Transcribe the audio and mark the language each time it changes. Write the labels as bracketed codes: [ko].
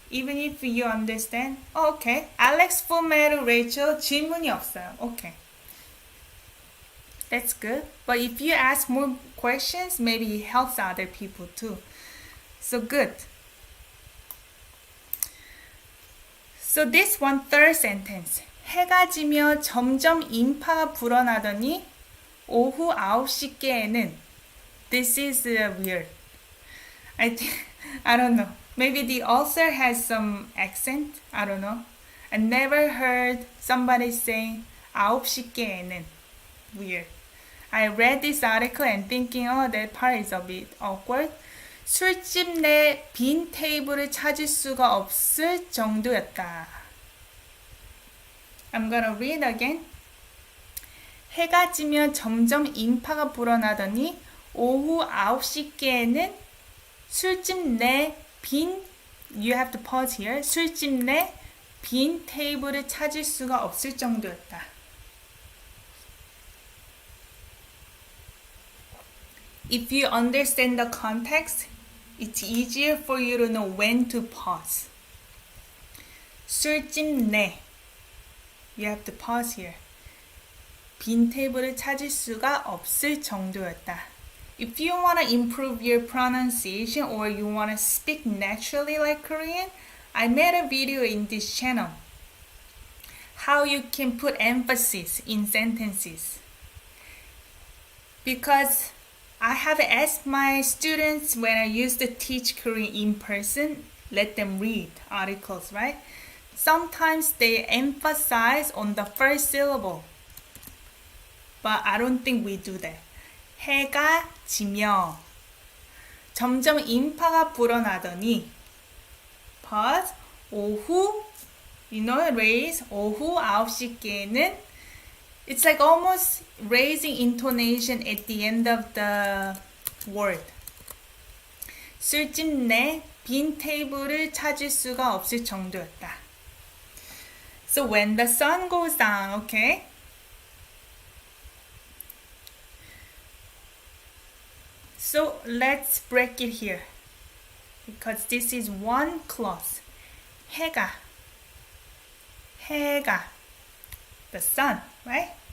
[en] Even if you understand, okay. Alex, Fumeru, Rachel, [ko] 질문이 없어요. [en] Okay. That's good. But if you ask more questions, maybe it helps other people too. So good. So this one, third sentence. [ko] 해가 지며 점점 인파가 불어나더니 오후 9시께에는. [en] This is weird. I don't know. Maybe the author has some accent. I don't know. I never heard somebody saying 9시께에는. Weird. I read this article and thinking, oh, that part is a bit awkward. [ko] 술집 내 빈 테이블을 찾을 수가 없을 정도였다. [en] I'm gonna read again. [ko] 해가 지면 점점 인파가 불어나더니 오후 9시께에는 술집 내 빈, [en] you have to pause here. [ko] 술집 내 빈 테이블을 찾을 수가 없을 정도였다. [en] If you understand the context, it's easier for you to know when to pause. [ko] 술집 내, [en] you have to pause here. [ko] 빈 테이블을 찾을 수가 없을 정도였다. [en] If you want to improve your pronunciation or you want to speak naturally like Korean, I made a video in this channel. How you can put emphasis in sentences. Because I have asked my students when I used to teach Korean in person, let them read articles, right? Sometimes they emphasize on the first syllable. But I don't think we do that. [ko] 해가 지며 점점 인파가 불어나더니 [en] pause 오후 raise [ko] 오후 9시께는 [en] it's like almost raising intonation at the end of the word. [ko] 술집 내 빈 테이블을 찾을 수가 없을 정도였다. [en] So when the sun goes down, okay? So let's break it here because this is one clause. 해가, the sun, right?